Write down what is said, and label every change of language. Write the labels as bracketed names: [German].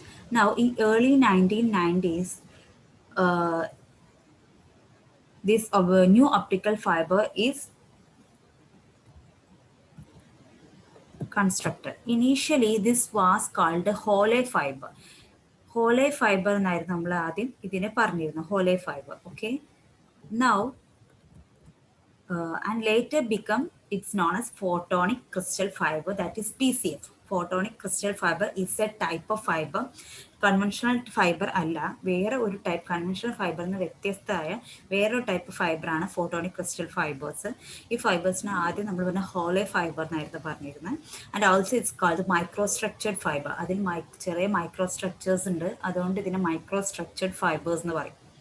[English] Now, in early 1990s, uh, this new optical fiber is constructed. Initially, this was called the Hole fiber. [Malayalam] Hole fiber എന്നായിരുന്നു നമ്മൾ ആദ്യം ഇതിനെ പറഞ്ഞിരുന്നു Hole fiber. [English] Okay. Now, and later become it's known as photonic crystal fiber, that is PCF. Photonic crystal fiber is a type of fiber. [Malayalam] Conventional fibre അല്ല, വേറെ ഒരു type conventional ഫൈബറിന് വ്യത്യസ്തമായ വേറൊരു ടൈപ്പ് ഫൈബറാണ് ഫോട്ടോണിക് ക്രിസ്റ്റൽ ഫൈബേഴ്സ്. ഈ ഫൈബേഴ്സിന് ആദ്യം നമ്മൾ പറഞ്ഞ hollow fibre എന്നായിരുന്നു പറഞ്ഞിരുന്നത്. [English] And also it's called micro structured fibre. [Malayalam] അതിൽ ചെറിയ മൈക്രോ സ്ട്രക്ചേഴ്സ് ഉണ്ട്, അതുകൊണ്ട് ഇതിനെ മൈക്രോ സ്ട്രക്ചർഡ് ഫൈബേഴ്സ് എന്ന് പറയും.